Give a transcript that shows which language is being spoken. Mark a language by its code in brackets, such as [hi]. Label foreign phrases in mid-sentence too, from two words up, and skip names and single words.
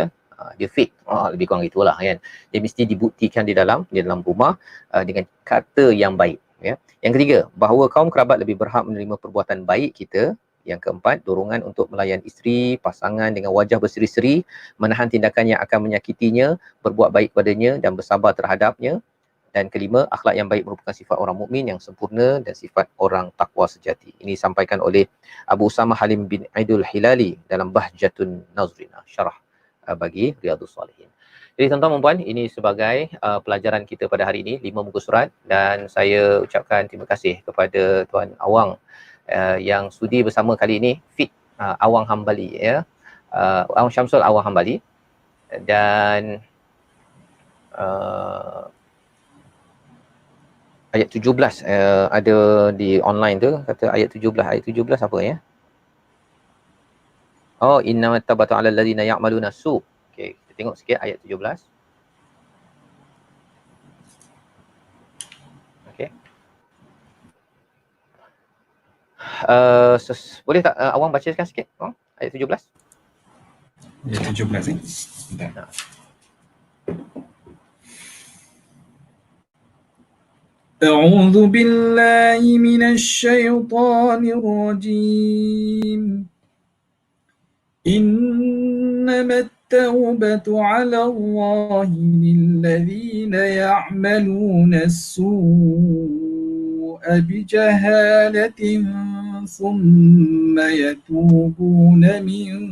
[ms] Dia fake. Lebih kurang itulah kan. Dia mesti dibuktikan di dalam rumah dengan kata yang baik, ya. Yang ketiga, bahawa kaum kerabat lebih berhak menerima perbuatan baik kita. Yang keempat, dorongan untuk melayan isteri, pasangan dengan wajah berseri-seri, menahan tindakan yang akan menyakitinya, berbuat baik padanya dan bersabar terhadapnya. Dan kelima, akhlak yang baik merupakan sifat orang mukmin yang sempurna dan sifat orang takwa sejati. Ini disampaikan oleh Abu Usama Halim bin Aidul Hilali dalam Bahjatun Nazrina, syarah bagi Riyadhus Salihin. Jadi tuan-tuan dan puan, ini sebagai pelajaran kita pada hari ini, 5 muka surat, dan saya ucapkan terima kasih kepada Tuan Awang yang sudi bersama kali ini, Fit Awang Hambali, ya. Awang Syamsul Awang Hambali, dan ayat 17 ada di online tu, kata ayat 17 apa ya? [ar] Oh, إنما التوبة على الذين يعملون السوء. [ms] Okey, kita tengok sikit ayat 17. Okey. Boleh tak Awang bacakan sikit? Ayat 17. Ayat 17 ni. Bentar. [ar] أعوذ بالله من الشيطان الرجيم إنما التوبة على الله للذين يعملون السوء بجهالة ثم يتوبون من